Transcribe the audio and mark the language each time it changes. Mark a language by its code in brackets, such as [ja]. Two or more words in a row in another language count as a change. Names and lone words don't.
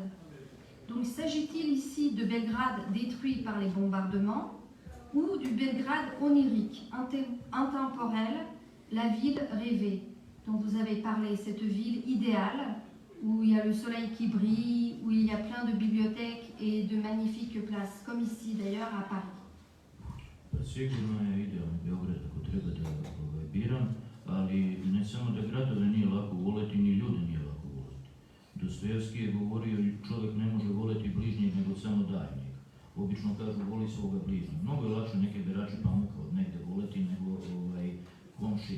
[fr] Donc s'agit-il ici de Belgrade détruit par les bombardements ou du Belgrade onirique, intemporel, la ville rêvée dont vous avez parlé, cette ville idéale où il y a le soleil qui brille, où il y a plein de bibliothèques et de magnifiques places, comme ici d'ailleurs à Paris. [sr] Sigurno je idealni Beograd ako treba da biram, ali ne samo da gradove nije lako voleti, ni ljude nije lako voleti. Dostojevski je govorio čovjek ne može voleti bližnjeg nego samo daljnjeg. Obično kažu voli svoga bližnjeg. Mnogo je lakše neke berače pamuka od negde voleti nego komšije.